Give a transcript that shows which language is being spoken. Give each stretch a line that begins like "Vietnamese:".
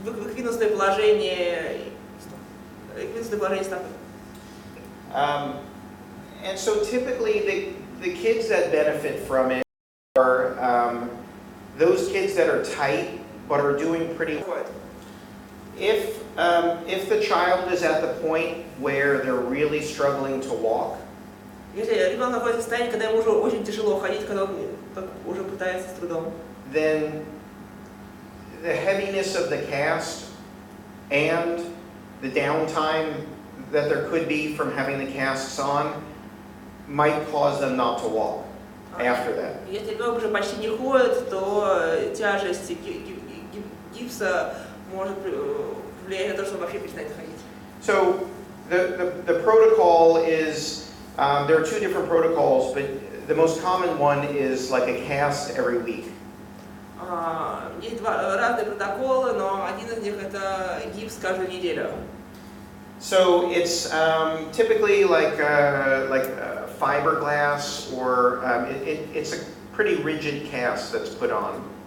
Russian: Эквинусное положение стопы.
English: And so typically the kids that benefit from it are those kids that are tight but are doing pretty well. If the child is at the point where they're really struggling to walk,
Russian: Если ребенок находится в состоянии, когда ему уже очень тяжело ходить, когда он уже пытается с трудом,
English: then the heaviness of the cast and the downtime that there could be from having the casts on might cause them not to walk after that.
Russian: Если ребенок уже почти не ходит, то тяжесть гипса может влиять на то, что он вообще перестанет ходить.
English: So the protocol is, there are 2 different protocols, but the most common one is like a cast every week.
Russian: Есть два разные протоколы, но один из них это гипс каждую неделю.
English: So it's typically like fiberglass, or it's a pretty rigid cast that's put on.